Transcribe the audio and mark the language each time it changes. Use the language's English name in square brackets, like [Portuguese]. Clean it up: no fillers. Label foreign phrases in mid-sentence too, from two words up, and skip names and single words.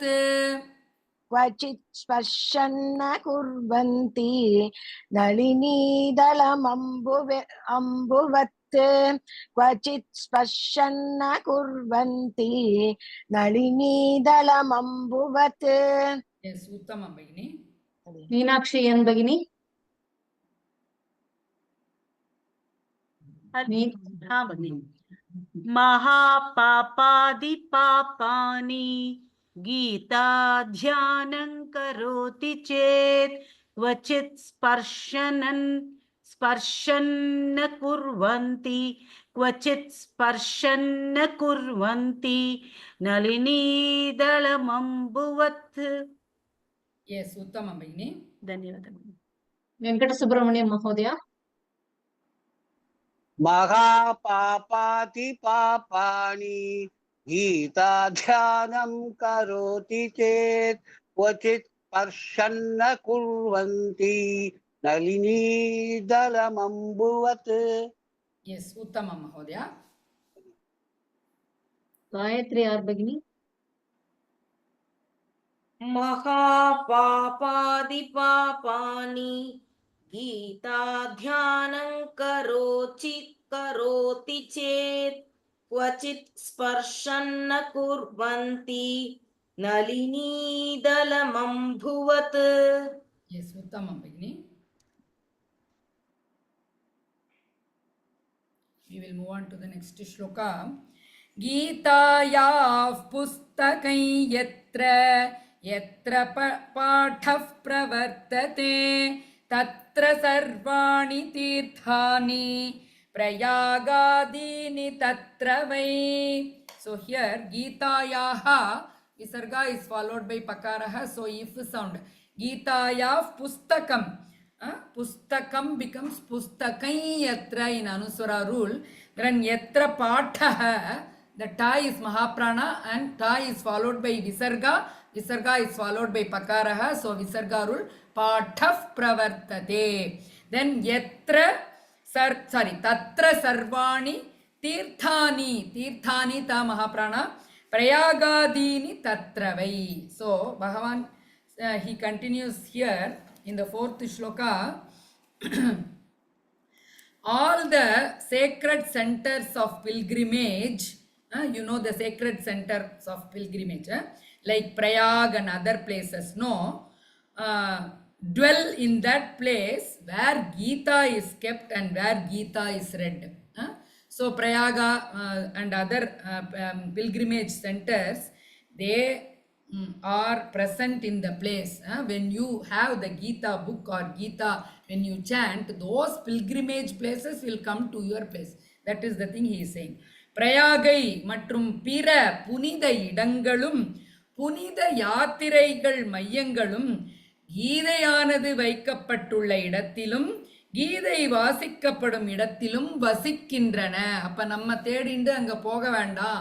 [Sanskrit] क्वचित् स्पर्शन्न कुर्वन्ति नलिनीदलमम्बुवत् क्वचित् स्पर्शन्न कुर्वन्ति नलिनीदलमम्बुवत्. yes उत्तमम् भगिनि. மீனாட்சி என் பகினி. महापापादि पापानि गीताध्यानं करोति चेत् क्वचित् स्पर्शन्न कुर्वन्ति क्वचित् स्पर्शन्न कुर्वन्ति नलिनीदलमम्बुवत्. yes उत्तमम् भगिनि. धन्यवादः. வெங்கட சுப்பிரமணியம் மகோதயா. महापापाति पापानि गीताध्यानं करोति चेत् क्वचित् स्पर्शन्न कुर्वन्ति नलिनीदलमम्बुवत्. yes उत्तमम् महोदय. காயத்ரி ஆர் பகினி. महापापादि पापानि गीताध्यानं करोति चेत् क्वचित् स्पर्शन्न कुर्वन्ति नलिनीदलमम्बुवत्. yes उत्तमम् भगिनि. [English] We will move on to the next shloka. [Sanskrit] गीतायाः पुस्तकै यत्र पाठः प्रवर्तते तत्र सर्वाणि तीर्थानि प्रयागादीनि तत्र वै. [English] So here Gitayaha visarga is followed by pakaraha, so if sound. [Sanskrit] गीतायाव् पुस्तकम्. [English] Pustakam becomes [Sanskrit] पुस्तकै यत्र [English] in Anuswara rule. Then [Sanskrit] यत्र पाठः, [English] the ta is Mahaprana and ta is followed by visarga. Visarga is followed by pakaraha, so visarga rule. [Sanskrit] पाठव् प्रवर्तते. Then यत्र, तत्र सर्वाणि तीर्थानि. [English] Tirthani ta Mahaprana. [Sanskrit] प्रयागादीनि तत्र वै. [English] So Bhagavan, he continues here in the fourth shloka. All the sacred centers of pilgrimage, you know the sacred centers of pilgrimage, like Prayag and other places, dwell in that place where Gita is kept and where Gita is read. So Prayaga and other pilgrimage centers, they are present in the place. When you have the Gita book or Gita, when you chant, those pilgrimage places will come to your place. That is the thing he is saying. [Tamil] Prayagai மற்றும் பிற புனித இடங்களும் புனித யாத்திரைகள் மையங்களும் கீதையானது வைக்கப்பட்டுள்ள இடத்திலும் கீதை வாசிக்கப்படும் இடத்திலும் வசிக்கின்றன. அப்ப நம்ம தேடிண்டு அங்க போக வேண்டாம்.